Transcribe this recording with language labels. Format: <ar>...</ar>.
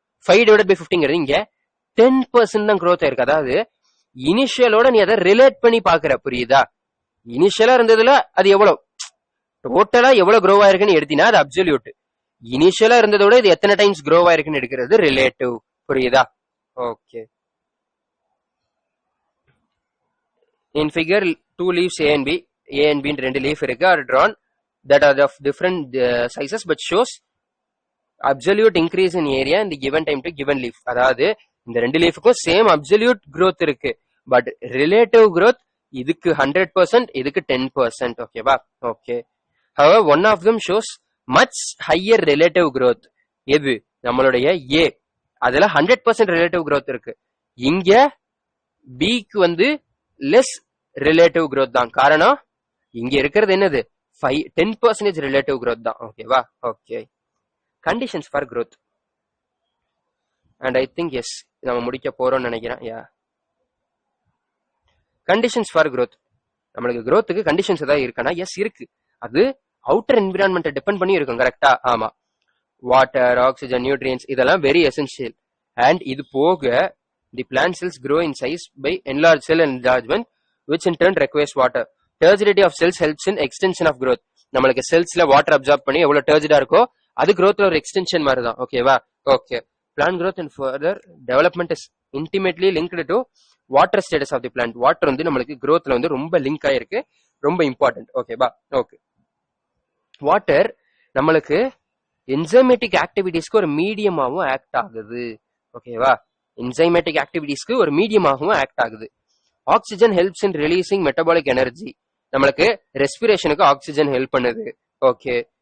<ta>5 divide by 50ங்கிறது இங்க 10% தான் growth ஆயிருக்கு. அதாவது இனிஷியலோட நீ அதை ரிலேட் பண்ணி பாக்குற, புரியுதா? இனிஷியலா இருந்ததுல அது எவ்வளவு, டோட்டலா எவ்வளவு க்ரோ ஆயிருக்குன்னு எடுத்தினா அது அப்சல்யூட். இனிஷியலா இருந்ததோட இது எத்தனை டைம்ஸ் க்ரோ ஆயிருக்குன்னு எடுக்கிறது ரிலேட்டிவ். புரியுதா? Okay.</ta> <en>in figure 2 leaves A and B, A and B</en> <ta>ரெண்டு லீஃப் இருக்கு,</ta> <en>are drawn that are of different sizes but shows absolute increase in area in the given time to given leaf.</en> <ta>அதாவது இந்த ரெண்டு லீஃபுக்கும் same absolute growth இருக்கு, but relative growth இதுக்கு 100%, இதுக்கு 10%. ஓகேவா, okay.</ta> <en>however one of them shows much higher relative growth.</en> <ta>எது? நம்மளுடைய A, அதுல 100% relative growth இருக்கு. இங்க Bக்கு வந்து லெஸ் ரிலேட்டிவ் growth தான். காரணம் இங்க இருக்கிறது என்னது? 10% ரிலேட்டிவ் growth தான். ஓகேவா, okay. Conditions for growth, and I think S நம்ம முடிக்க போறோம்னு நினைக்கிறேன். யா, கண்டிஷன்ஸ் ஃபார் growth. நம்மளுக்கு growthக்கு கண்டிஷன்ஸ் ஏதாவது இருக்கானா? எஸ் இருக்கு. அது அவுட்டர் என்விரான்மெண்ட் டிபெண்ட் பண்ணி இருக்கும், கரெக்டா? ஆமா. வாட்டர், ஆக்சிஜன், நியூட்ரியன்ஸ் இதெல்லாம் வெரி எசென்சியல்.</ta> <en>and</en> <ta>இது போக</ta> <en>the plant cells grow in size by enlarged cell enlargement, which in turn requires water. Turgidity of cells helps in extension of growth.</en> <ta>நம்மளுக்கு செல்ஸ்ல water absorb பண்ணி எவ்வளவு டர்ஜிடா இருக்கோ அது growthல ஒரு extension மாதிரி தான். ஓகேவா, okay.</ta> <en>Plant growth and further development is intimately linked to water status of the plant.</en> <ta>Water வந்து நம்மளுக்கு growthல வந்து ரொம்ப லிங்க் ஆயிருக்கு, ரொம்ப இம்பார்ட்டன்ட். ஓகேவா, ஓகே. வாட்டர் நம்மளுக்கு என்சைமேட்டிக் ஆக்டிவிட்டிஸ்க்கு ஒரு மீடியமாவும் ஆக்ட் ஆகுது. ஓகேவா, என்சைமேட்டிக் ஆக்டிவிட்டிஸ்க்கு ஒரு மீடியமாகவும் ஆக்ட் ஆகுது.</ta> <en>Oxygen helps in releasing metabolic energy.</en> <ta>நம்மளுக்கு ரெஸ்பிரேஷனுக்கு ஆக்சிஜன் ஹெல்ப் பண்ணுது. ஓகே.</ta>